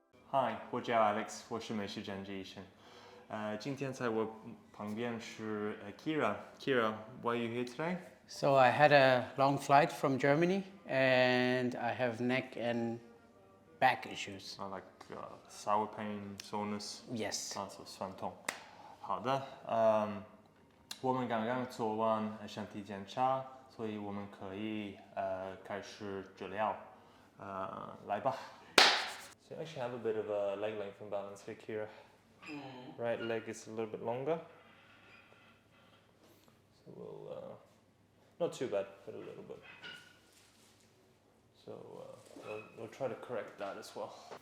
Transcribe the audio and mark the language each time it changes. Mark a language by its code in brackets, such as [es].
[zh] Hi， 我叫 Alex， 我是美食诊治医生。今天在我旁边是Kira. [en] Kira, why are you here today? So I had a long flight from Germany and I have neck and back issues. Like sour pain, soreness. Yes. [zh] 是酸痛。好的，我们刚刚做完身体检查，所以我们可以开始治疗。来吧。 [en] So you actually have a bit of a leg length imbalance here, Kira. Right leg is a little bit longer. So we'll, not too bad, but a little bit. So we'll try to correct that as well.